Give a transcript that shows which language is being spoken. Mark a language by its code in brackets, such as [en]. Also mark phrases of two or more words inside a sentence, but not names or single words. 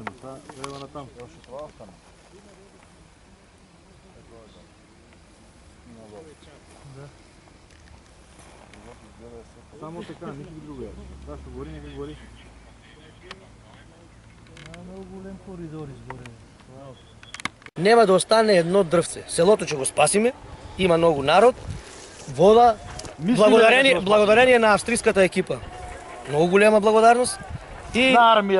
[bg] Сега трябва натам. Još i това остане. Само така, никак друго. Това ще гори, нека гори. [mk] Много голем коридор изгоре. Нема да остане едно дрвце. Селото ќе го спасиме, има многу народ, вода, [bg] благодарение на австрийската екипа. [mk] Многу голема благодарност. И На армија,